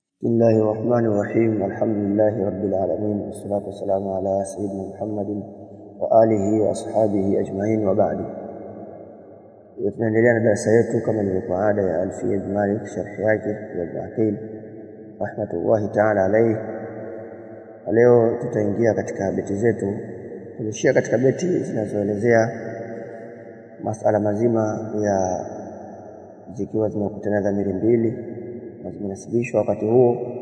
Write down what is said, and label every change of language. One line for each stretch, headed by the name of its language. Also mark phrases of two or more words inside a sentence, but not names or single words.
Arabic: بسم الله الرحمن الرحيم. الحمد لله رب العالمين، والصلاة والسلام على سيدنا محمد وآله وأصحابه أجمعين، وبعد.
Swahili: tunaendelea na darasa yetu kama ilivyokuwa ada ya Alfia ibn Malik, sharhi yake ya Ibn Aqil
Arabic: رحمة الله تعالى عليه.
Swahili: Leo tutaingia katika beti zetu. Tulishia katika beti zinazoelezea masala mazima ya zikiwa zimekutana dhamiri mbili na zimenasibishwa wakati huo.